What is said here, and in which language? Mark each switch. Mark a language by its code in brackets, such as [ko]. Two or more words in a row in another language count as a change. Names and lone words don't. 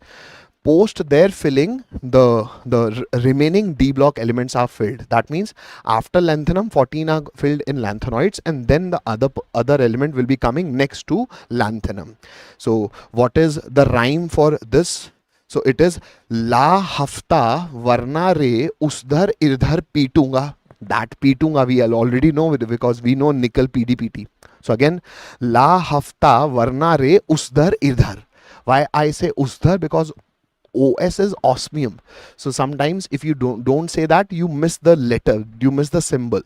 [en] Post their filling, the remaining D block elements are filled. That means after lanthanum, 14 are filled in lanthanoids, and then the other element will be coming next to lanthanum. So what is the rhyme for this? So it is [hi] ला हफ़्ता वर्ना रे उसधर इधर पीटूंगा. [en] That pीटूंगा we already know because we know nickel PDPT. So again, [hi] ला हफ़्ता वर्ना रे उसधर इधर. [en] Why I say usdhar? Because OS is osmium. So sometimes if you don't say that, you miss the letter, you miss the symbol.